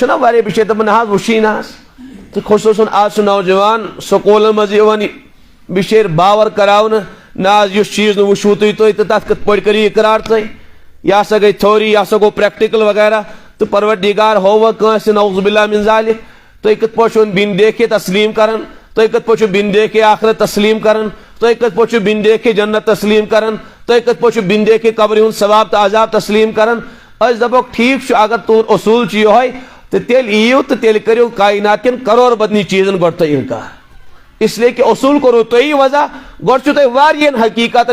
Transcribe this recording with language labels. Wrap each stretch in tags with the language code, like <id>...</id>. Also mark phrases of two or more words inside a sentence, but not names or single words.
<ks>چھُنا واریاہ بِچٲرۍ دپان نہ حظ وٕچھی نہٕ حظ تہٕ خصوٗصن آز چھُ نوجوان سکوٗلن منٛز یِوان بِچٲرۍ باور کراونہٕ نہ حظ یُس چیٖز نہٕ وٕچھوٕ تُہۍ تہٕ تتھ کِتھ پٲٹھۍ کٔرِو اقرار تُہۍ یہِ ہسا گٔے تھیوری یہِ ہسا گوٚو پریکٹِکل وغیرہ تہٕ پروردگار ہووٕ کٲنٛسہِ</ks> <ar>نعوذ باللہ من ذالک</ar> <ks>تُہۍ کِتھ پٲٹھۍ چھِو</ks> <ur>بن دیکھے</ur> <ks>تسلیم کران تُہۍ کِتھ پٲٹھۍ چھِو</ks> <ur>بن دیکھے</ur> <ks>آخرت تسلیم کران تُہۍ کِتھ پٲٹھۍ چھِو</ks> <ur>بن دیکھے</ur> <ks>جنت تسلیم کران تُہۍ کِتھ پٲٹھۍ چھِو</ks> <ur>بن دیکھے</ur> <ks>قبرِ ہُنٛد ثواب تہٕ عذاب تسلیم کران اس دپو ٹھیک اگر تہد اصول یہ تو تیل ایو تو تیل کرو کائنات کن کرور بدنی چیزن گو تھی انکار اس لیے کہ اصول کرو تھی وضع گو تھی حقیقت</ks>